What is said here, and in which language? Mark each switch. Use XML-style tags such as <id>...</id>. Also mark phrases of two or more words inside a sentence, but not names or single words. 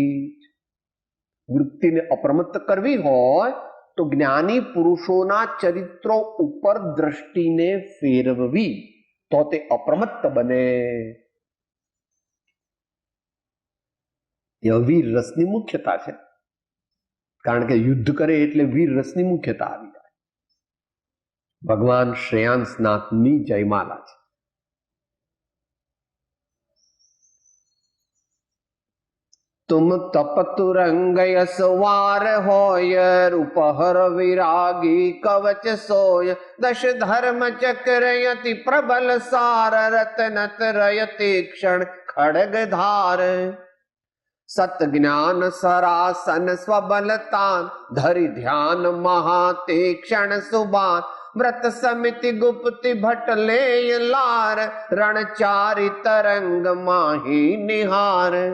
<gu>વૃત્તિને અપ્રમત્ત કરવી હોય તો જ્ઞાની પુરુષોના ચરિત્રો ઉપર દ્રષ્ટિને ફેરવવી, તો તે અપ્રમત્ત બને. એ વીર રસની મુખ્યતા છે, કારણ કે યુદ્ધ કરે એટલે વીર રસની મુખ્યતા આવી જાય. ભગવાન શ્રેયાંસનાથની જયમાલા છે.</gu> <hi>तुम तप तुरंग यशवार होय, रूपहर विरागी कवच सोय, दश धर्म चक्र यति प्रबल सार, रत्नत रयति क्षण खड़ग धार, सत ज्ञान सरासन स्वबलतान, धरि ध्यान महाते क्षण सुबान, व्रत समिति गुप्ति भट ले लार, रणचारि तरंग माही निहार,</hi>